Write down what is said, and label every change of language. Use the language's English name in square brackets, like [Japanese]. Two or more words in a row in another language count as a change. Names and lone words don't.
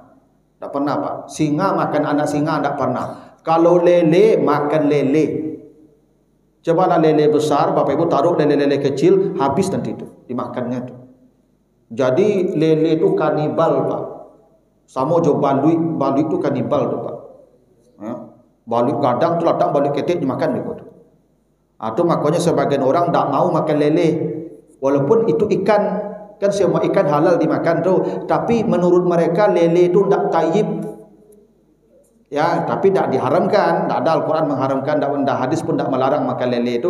[Indonesian] Tidak pernah Pak. Singa makan anak singa tidak pernah. Kalau lele makan lele. Cobalah lele besar, Bapak Ibu taruh lele-lele kecil, habis nanti itu dimakannya tu. Jadi lele itu kanibal Pak. [Minangkabau] Sama jo balui itu kanibal tu Pak. Balui gadang tu latang balui ketek dimakan begitu. [Indonesian] Itu makanya sebagian orang tak mau makan lele. Walaupun itu ikan, kan semua ikan halal dimakan tu, tapi menurut mereka lele itu tak tayyib. Ya, tapi tidak diharamkan. Tak ada Al-Quran mengharamkan, tak ada hadis pun tak melarang makan lele itu.